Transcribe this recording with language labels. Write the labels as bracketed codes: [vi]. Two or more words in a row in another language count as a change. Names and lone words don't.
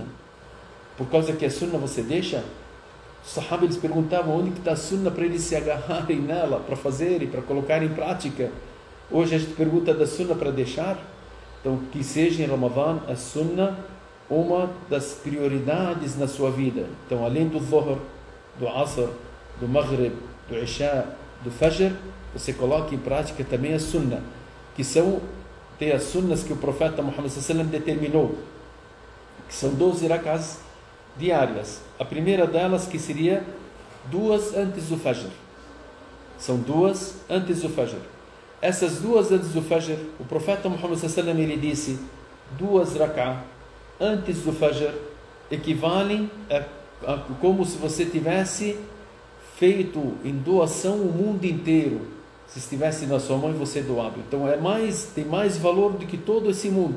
[pt] Por causa que é sunnah você deixa? Os sahabas eles perguntavam onde que está a sunnah para eles se agarrarem nela, para fazer e para colocar em prática. Hoje a gente pergunta da sunnah para deixar. Então que seja em Ramadã a sunnah uma das prioridades na sua vida. Então além do Dhuhr, do Asr, do Maghrib, do Isha, do Fajr, você coloca em prática também a sunnah, que tem as sunnas que o profeta Muhammad [ar] صلى الله عليه وسلم [pt] determinou, que são 12 rak'ahs diárias. A primeira delas que seria 2 antes do Fajr. São 2 antes do Fajr. Essas 2 antes do Fajr, o profeta Muhammad [ar] صلى الله عليه وسلم [pt] ele disse, 2 rak'ah antes do Fajr equivalem a como se você tivesse feito em doação o mundo inteiro. Se estivesse na sua mão e você doava. Então tem mais valor do que todo esse mundo.